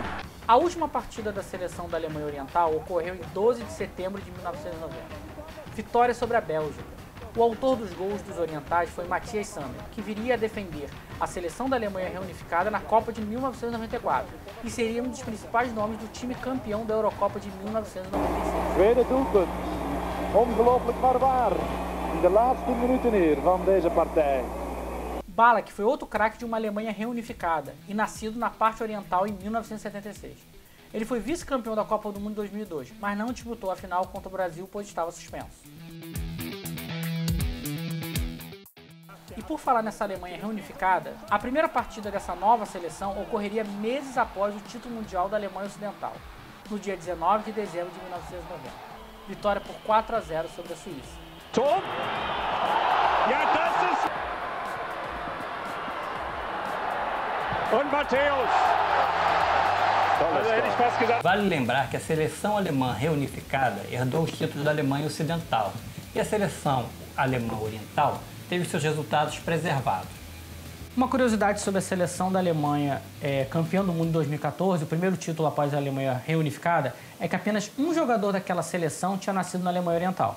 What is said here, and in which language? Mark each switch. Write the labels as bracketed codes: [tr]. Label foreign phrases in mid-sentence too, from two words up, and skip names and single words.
[pt] A última partida da seleção da Alemanha Oriental ocorreu em 12 de setembro de 1990. Vitória sobre a Bélgica. O autor dos gols dos orientais foi Matthias Sammer, que viria a defender a seleção da Alemanha reunificada na Copa de 1994 e seria um dos principais nomes do time campeão da Eurocopa de 1996. [nl] Tweede doelpunt. Ongelooflijk barbaar. In de laatste minuten hier van deze partij. [pt] Ballack foi outro craque de uma Alemanha reunificada e nascido na parte oriental em 1976. Ele foi vice-campeão da Copa do Mundo em 2002, mas não disputou a final contra o Brasil, pois estava suspenso. E por falar nessa Alemanha reunificada, a primeira partida dessa nova seleção ocorreria meses após o título mundial da Alemanha Ocidental. no dia 19 de dezembro de 1990. Vitória por 4-0 sobre a Suíça. [de] Tor! Ja, das ist... Und Matthäus! Also hätte ich fast gesagt... [pt] Vale lembrar que a seleção alemã reunificada herdou os títulos da Alemanha Ocidental e a seleção alemã oriental teve seus resultados preservados. Uma curiosidade sobre a seleção da Alemanha campeã do mundo em 2014, o primeiro título após a Alemanha reunificada, é que apenas um jogador daquela seleção tinha nascido na Alemanha Oriental.